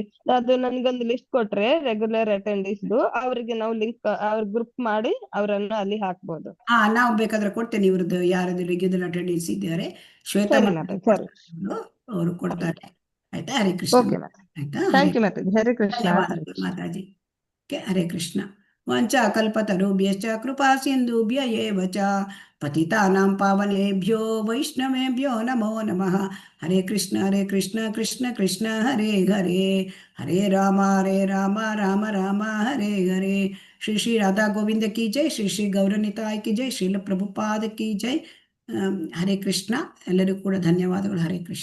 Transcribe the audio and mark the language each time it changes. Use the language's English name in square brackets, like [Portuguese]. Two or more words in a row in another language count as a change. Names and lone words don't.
[Kannada] ಅದು ನನ್ಗೊಂದು ಲಿಸ್ಟ್ ಕೊಟ್ರೆ [English] regular attendees [Kannada] ಅವರಿಗೆ ನಾವು ಲಿಂಕ್ ಅವ್ರ ಗ್ರೂಪ್ ಮಾಡಿ ಅವರನ್ನು ಅಲ್ಲಿ ಹಾಕ್ಬೋದು. ನಾವು ಬೇಕಾದ್ರೆ ಕೊಡ್ತೇನೆ ಇವ್ರದ್ದು ಯಾರದು [English] regular attendance [Kannada] ಇದ್ದಾರೆ, ಶ್ವೇತಾ ಅವರು ಕೊಡ್ತಾರೆ. ಆಯ್ತಾ? [Sanskrit] ಹರೇ ಕೃಷ್ಣ. [Kannada] ಆಯ್ತಾ? [English] thank you [Sanskrit] ಮಾತಾಜಿ. ಹರೇ ಕೃಷ್ಣ. ಮಾತಾಜಿ. ಹರೇ ಕೃಷ್ಣ. ವಂಚಾ ಕಲ್ಪತರುಭ್ಯಶ್ಚ ಕೃಪಾ ಸಿಂಧುಭ್ಯ ಏವ ಚ ಪತಿತಾನಾಂ ಪಾವನೇಭ್ಯೋ ವೈಷ್ಣವೇಭ್ಯೋ ನಮೋ ನಮಃ. ಹರೇ ಕೃಷ್ಣ. ಹರೇ ಕೃಷ್ಣ. ಕೃಷ್ಣ ಕೃಷ್ಣ ಹರೇ ಹರೇ. ಹರೇ ರಾಮ ರಾಮ ರಾಮ ಹರೇ ಹರೇ. [Hindi] ಶ್ರೀ ಶ್ರೀ ರಾಧಾ ಗೋವಿಂದ की जय. ಶ್ರೀ ಶ್ರೀ ಗೌರನಿತಾಯ್ की जय. [Kannada] ಶ್ರೀಲ ಪ್ರಭುಪಾದ [Hindi] की जय. [Sanskrit] ಹರೇ ಕೃಷ್ಣ. [Kannada] ಎಲ್ಲರಿಗೂ ಕೂಡ ಧನ್ಯವಾದಗಳು. [Sanskrit] ಹರೇ ಕೃಷ್ಣ.